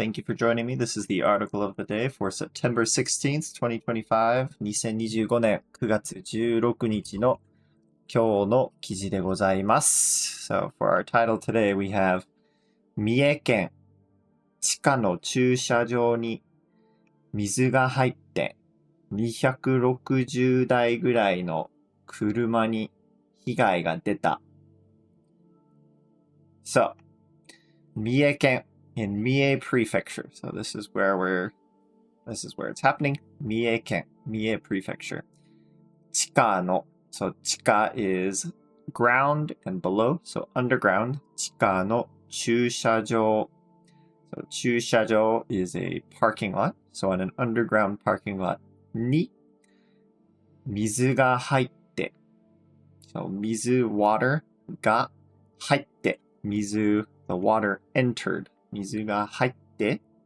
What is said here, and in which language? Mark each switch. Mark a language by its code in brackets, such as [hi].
[en] Thank you for joining me. This is the article of the day for September 16th, 2025. [ja] 2025年9月16日の今日の記事でございます。 [en] So for our title today, we have [ja] 三重県地下の駐車場に水が入って260台ぐらいの車に被害が出た。 [en] So, 三重県 in 三重 Prefecture. So this is where it's happening. 三重県 三重 Prefecture. 地下の So 地下 is ground and below. So underground. 地下の駐車場. So 駐車場 is a parking lot. So on an underground parking lot [ja] に水が入って [en] So 水 water が入って水 the water entered 水が入って